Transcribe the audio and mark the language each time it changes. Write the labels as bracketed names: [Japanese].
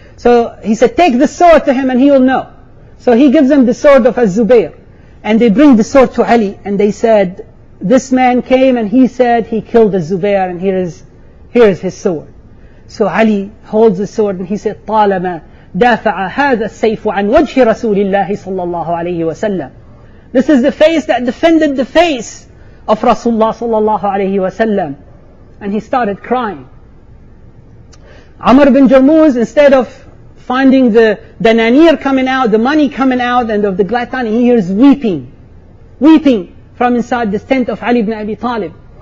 [English] So he said, "Take the sword to him and he will know." So he gives him the sword of Az-Zubair. And they bring the sword to Ali and they said, "This man came and he said he killed Az-Zubair and here is his sword." So Ali holds the sword and he said, [Arabic] "طالما دافع هذا السيف عن وجه رسول الله صلى الله عليه وسلم. [English] This is the face that defended the face of Rasulullah [Arabic] صلى الله عليه وسلم. [English] And he started crying. Amr bin Jarmuz, instead of finding the nanir coming out, the money coming out, and of the glad tidings, he hears weeping from inside the tent of Ali ibn Abi Talib.